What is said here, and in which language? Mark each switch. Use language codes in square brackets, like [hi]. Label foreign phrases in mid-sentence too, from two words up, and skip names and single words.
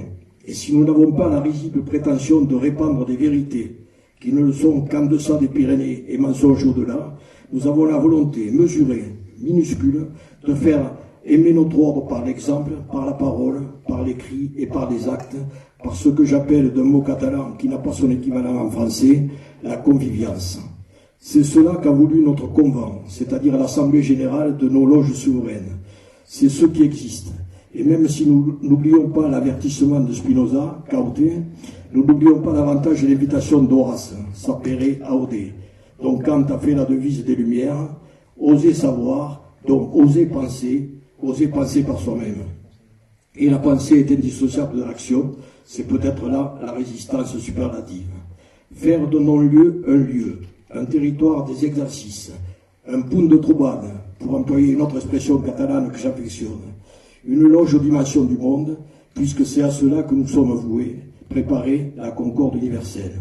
[fr] Et si nous n'avons pas la risible prétention de répandre des vérités qui ne le sont qu'en deçà des Pyrénées et mensonges au-delà, nous avons la volonté mesurée, minuscule, de faire aimer notre ordre par l'exemple, par la parole, par l'écrit et par les actes, par ce que j'appelle d'un mot catalan qui n'a pas son équivalent en français, la convivience. C'est cela qu'a voulu notre convent, c'est-à-dire l'Assemblée générale de nos loges souveraines. C'est ce qui existe. Et même si nous n'oublions pas l'avertissement de Spinoza, Caute, nous n'oublions pas davantage l'invitation d'Horace, [la] sapere aude. [fr] Donc Kant a fait la devise des Lumières, oser savoir, donc oser penser par soi-même. Et la pensée est indissociable de l'action, c'est peut-être là la résistance superlative. Faire de non-lieu un lieu, un territoire des exercices, un [ca] punt de trobade, [fr] pour employer une autre expression catalane que j'affectionne, une loge aux dimensions du monde, puisque c'est à cela que nous sommes voués, préparer la concorde universelle.